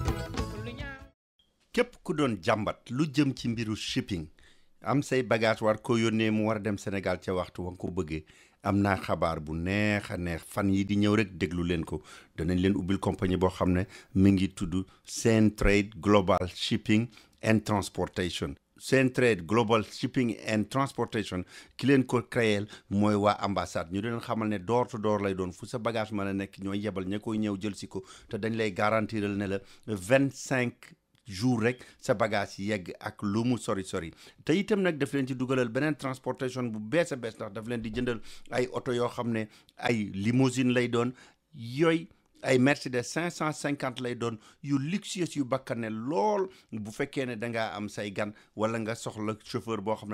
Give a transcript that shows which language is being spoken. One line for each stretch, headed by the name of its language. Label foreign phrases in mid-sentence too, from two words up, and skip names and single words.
Wolof: képp ku doon jàmbat lu jëm ci mbiru shipping am say bagage war ko yónnee mu war a dem Sénégal ca waxtu wa nga ko bëggee am naa xabaar bu neex a neex fan yi di ñëw rek déglu leen ko danañ leen ubbil compagnie boo xam ne mi ngi tudd Sen Trade Global Shipping and Transportation Centraide Global Shipping and Transportation ki leen ko créer mooy waa ambassade ñu leen xamal ne
English: door to door
Wolof: lay doon fu sa bagage mën a nekk ñooy yebal ña koy ñëw jël si ko te dañ lay garantiral ne la 25 jours rek sa bagage yegg ak lu mu sori te itam nag daf leen ci dugalal beneen transportation bu bees a bees ndax daf leen di jëndal ay oto yoo xam ne ay limousine lay doon yooyu ay Mercedes 550 lay doon yu luxueux yu bakkane lool bu fekkee ne dangaa am say gan wala nga soxla chauffeur boo xam ne